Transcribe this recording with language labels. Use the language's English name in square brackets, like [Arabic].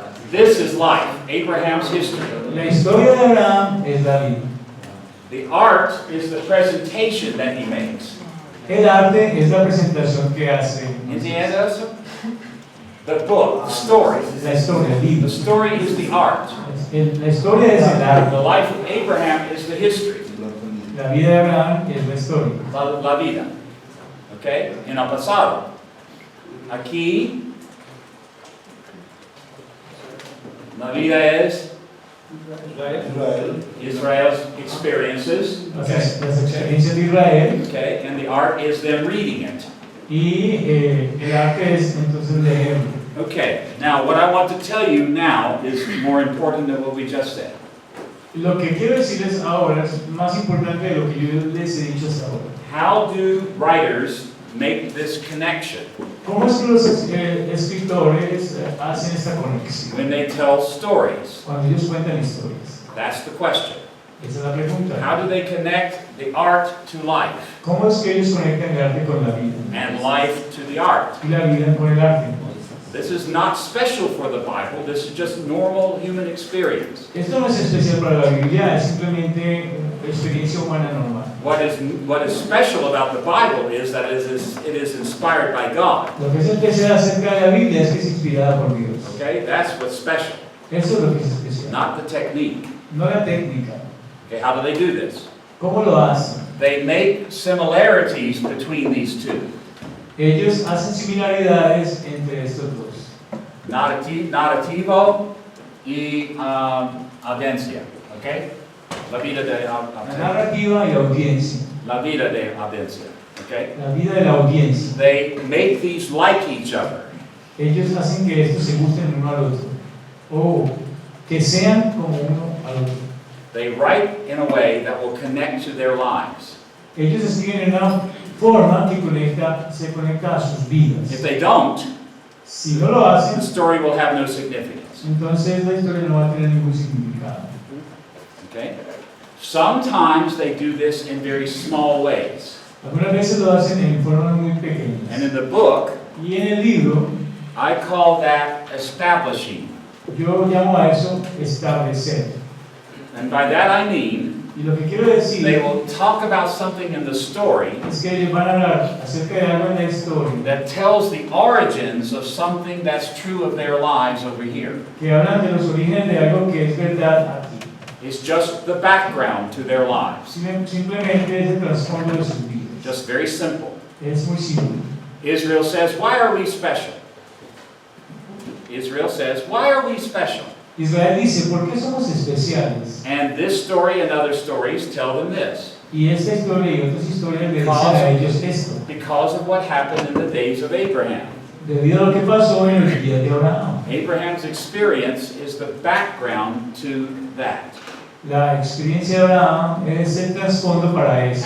[English] This is life, Abraham's history. [Spanish] La historia de Abraham es la vida. [English] The art is the presentation that he makes. [Spanish] El arte es la presentación que hace. Entiende eso? [English] The book, the story. [Spanish] La historia, el libro. [English] The story is the art. [Spanish] La historia es el arte. [English] The life of Abraham is the history. [Spanish] La vida de Abraham es la historia. La vida. Okay? En el pasado. Aquí, la vida es [English] Israel's experiences. [Spanish] Okay? Las experiencias de Israel. [English] Okay? And the art is them reading it. [Spanish] Y el arte es entonces leerlo. [English] Okay, now what I want to tell you now is more important than what we just said. [Spanish] Lo que quiero decirles ahora es más importante de lo que yo les he dicho hasta ahora. [English] How do writers make this connection [Spanish] ¿Cómo es que los escritores hacen esta conexión [English] when they tell stories? [Spanish] cuando ellos cuentan historias? [English] That's the question. [Spanish] Esa es la pregunta. [English] How do they connect the art to life [Spanish] ¿Cómo es que ellos conectan el arte con la vida? [English] and life to the art? [Spanish] Y la vida con el arte. [English] This is not special for the Bible, this is just normal human experience. [Spanish] Esto no es especial para la Biblia, es simplemente experiencia humana normal. [English] What is special about the Bible is that it is inspired by God. [Spanish] Lo que es especial acerca de la Biblia es que es inspirada por Dios. [English] Okay, that's what's special, [Spanish] Eso es lo que es especial. [English] not the technique. [Spanish] No la técnica. [English] Okay, how do they do this? [Spanish] ¿Cómo lo hacen? [English] They make similarities between these two. [Spanish] Ellos hacen similaridades entre estos dos. Narrativo y audiencia. Okay? La vida de La narrativa y la audiencia. La vida de audiencia. Okay? La vida de la audiencia. [English] They make these like each other. [Spanish] Ellos hacen que estos se gusten uno al otro. O que sean como uno al otro. [English] They write in a way that will connect to their lives. [Spanish] Ellos escriben en una forma que se conecta a sus vidas. [English] If they don't, [Spanish] Si no lo [English] the [Spanish] hacen, [English] story will have no significance. [Spanish] entonces la historia no va a tener ningún significado. [English] Okay? Sometimes they do this in very small ways. [Spanish] Algunas veces lo hacen en formas muy pequeñas. [English] And in the book, [Spanish] Y en el libro, [English] I call that establishing. [Spanish] yo llamo a eso establecer. [English] And by that I mean, [Spanish] Y lo que quiero decir [English] they will talk about something in the story [Spanish] es que ellos van a hablar acerca de algo en la historia [English] that tells the origins of something that's true of their lives over here. [Spanish] que hablan de los orígenes de algo que es verdad aquí. [English] It's just the background to their lives. [Spanish] Simplemente es el trasfondo de sus vidas. [English] Just very simple. [Spanish] Es muy simple. [English] Israel says, why are we special? Israel says, why are we special? [Spanish] Israel dice, ¿por qué somos especiales? [English] And this story and other stories tell them this. [Spanish] Y esta historia y otras historias le dicen a ellos esto. [English] Because of what happened in the days of Abraham. [Spanish] Debido a lo que pasó en los días de Abraham. [English] Abraham's experience is the background to that. [Spanish] La experiencia de Abraham es el trasfondo para eso.